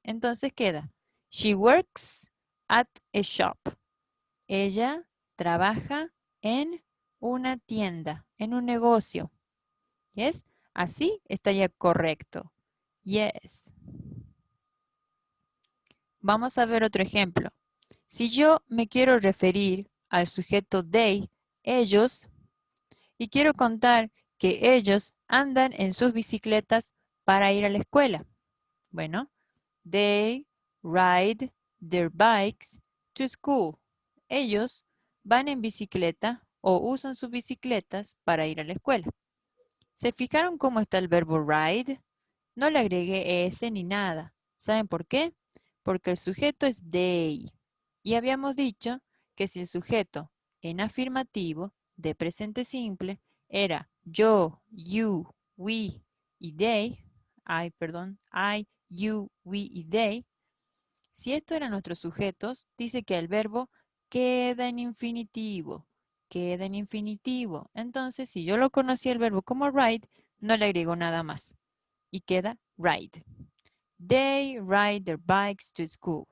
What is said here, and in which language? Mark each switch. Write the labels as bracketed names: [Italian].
[Spanish] Entonces queda, [English] she works at a shop. [Spanish] Ella trabaja en una tienda, en un negocio. ¿Yes? Así estaría correcto. Yes. Vamos a ver otro ejemplo. Si yo me quiero referir al sujeto they, ellos, y quiero contar que ellos andan en sus bicicletas para ir a la escuela. [English] Bueno, they ride their bikes to school. [Spanish] Ellos van en bicicleta o usan sus bicicletas para ir a la escuela. ¿Se fijaron cómo está el verbo ride? No le agregué ese ni nada. ¿Saben por qué? Porque el sujeto es they. Y habíamos dicho que si el sujeto en afirmativo de presente simple era yo, you, we y they, I, you, we y they, si estos eran nuestros sujetos, dice que el verbo queda en infinitivo. Queda en infinitivo. Entonces, si yo lo conocía el verbo como ride, no le agrego nada más. Y queda ride. [English] They ride their bikes to school.